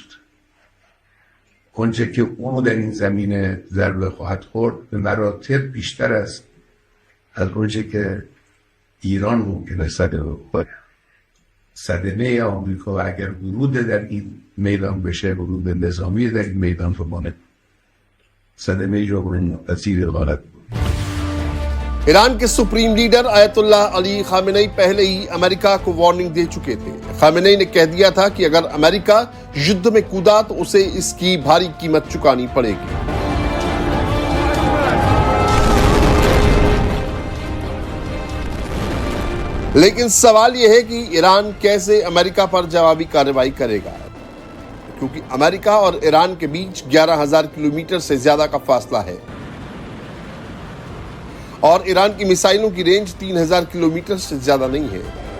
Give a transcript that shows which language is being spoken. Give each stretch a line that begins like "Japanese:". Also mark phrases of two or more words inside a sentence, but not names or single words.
Persian: آنچه که اونو در این زمینه ضربه خواهد خورد به مراتب بیشتر است از آنچه که ایران ممکنه صدمه بخوره. صدمه آمریکا و اگر ورود در این میدان بشه، ورود نظامی در این میدان بمانه، صدمه جبران پذیر خواهد بود.
Hindi: ईरान के सुप्रीम लीडर आयतुल्लाह अली खामेनेई पहले ही अमेरिका को वार्निंग दे चुके थे। खामेनेई ने कह दिया था कि अगर अमेरिका युद्ध में कूदा तो उसे इसकी भारी कीमत चुकानी पड़ेगी। लेकिन सवाल यह है कि ईरान कैसे अमेरिका पर जवाबी कार्रवाई करेगा, क्योंकि अमेरिका और ईरान के बीच 11,000 किलोमीटर से ज्यादा का फासला है और ईरान की मिसाइलों की रेंज 3,000 किलोमीटर से ज्यादा नहीं है।